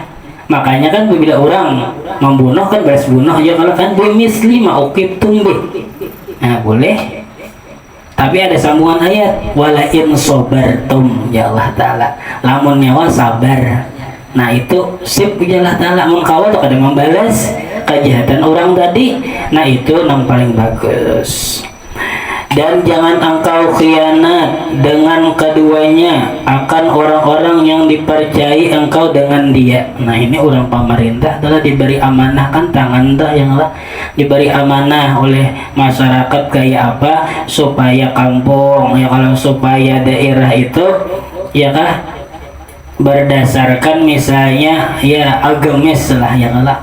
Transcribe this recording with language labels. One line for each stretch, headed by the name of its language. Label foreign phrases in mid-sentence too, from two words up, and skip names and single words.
Banjar: Makanya kan bila orang membunuh kan balas bunuh, ya kalau kan
Arabic: بمثل ما عوقبتم به.
Banjar: Nah boleh. Tapi ada sambungan ayat,
Arabic: ولئن صبرتم, يا الله تعالى,
Banjar: lamun nyawa sabar. Nah itu sip
Arabic: يا الله تعالى,
Banjar: mengkawal tuh kadang membalas kejahatan orang tadi. Nah itu yang paling bagus.
Malay: Dan jangan engkau khianat dengan keduanya akan orang-orang yang dipercayai engkau dengan dia.
Banjar: Nah ini orang pemerintah telah diberi amanah, kan tangan dah yang lah diberi amanah oleh masyarakat kayak apa supaya kampung, ya kalau supaya daerah itu, ya kah, berdasarkan misalnya ya agamis lah, ya lah.